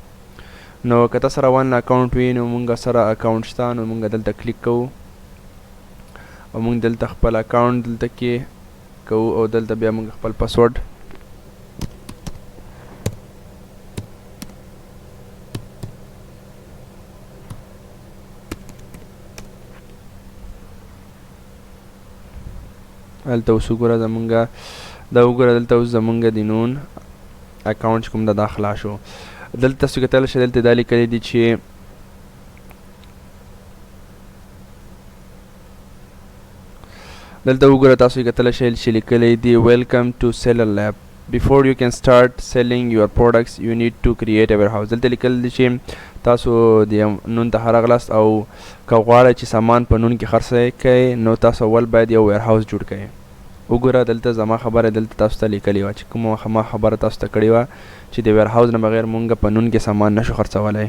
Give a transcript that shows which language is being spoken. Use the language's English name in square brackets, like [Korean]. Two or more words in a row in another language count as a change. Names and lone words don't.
[Pashto] نو که تا سره اول نه اکاونټ وي نو مونږ سره اکاونټ شته نو مونږ دلته کلیک کوو او مونږ دلته خپل اکاونټ دلته کې کوو او دلته بیا مونږ خپل پاسورډ هلته اوس وګوره زمونږ دا وګوره دلته اوس زمونږ د نون اکاونټ چې کوم ده دا خلاص شو. دلته تاسو کتلی شئ دلته دا لیکلی دي چې دلته وګوره تاسو کتلی شئ چې لیکلی دي [English] welcome to seller lab. Before you can start selling your products you need to create a warehouse. [Pashto] دلته لیکل دي چې تاسو د نون ته راغلاست او که غواړئ چې سامان په نون کې خرڅ کئ نو تاسو اول باید یو ویر هاوس جوړ کئ. وګوره دلته زما خبره دلته تاسو ته لیکلې وه چې کومه ما خبره تاسو ته کړې وه چې د ویر هاوس نه بغیر مونږ په نون کې سامان نشو خرڅولی.